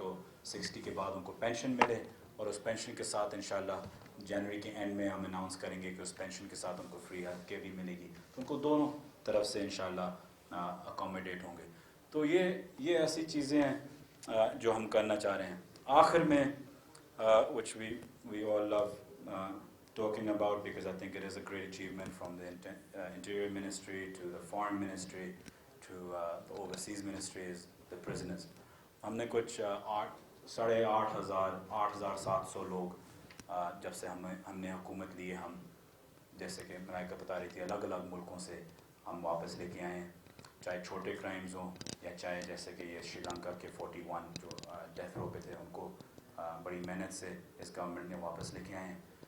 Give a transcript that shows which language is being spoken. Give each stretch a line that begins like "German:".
Urdu: تو 60 کے بعد ان کو پینشن ملے, اور اس پینشن کے ساتھ انشاءاللہ جنوری کے اینڈ میں ہم اناؤنس کریں گے کہ اس پینشن کے ساتھ ان کو فری ہیلتھ کیئر بھی ملے گی. تو ان کو دونوں طرف سے انشاءاللہ اکوموڈیٹ ہوں گے. تو یہ ایسی چیزیں ہیں جو ہم کرنا چاہ رہے ہیں. آخر میں
English: which we all love talking about, because I think it is a great achievement from the Interior Ministry to the Foreign Ministry to the Overseas Ministries, the prisoners.
Urdu: ہم نے کچھ 8,700 لوگ جب سے ہم نے حکومت لی ہے، ہم جیسے کہ ملائکہ بتا رہی تھی الگ الگ ملکوں سے ہم واپس لے کے آئے ہیں، چاہے چھوٹے کرائمز ہوں یا چاہے جیسے کہ یہ شری لنکا کے 41 جو ڈیتھ رو پہ تھے ان کو بڑی محنت سے اس گورنمنٹ نے واپس لے کے آئے ہیں.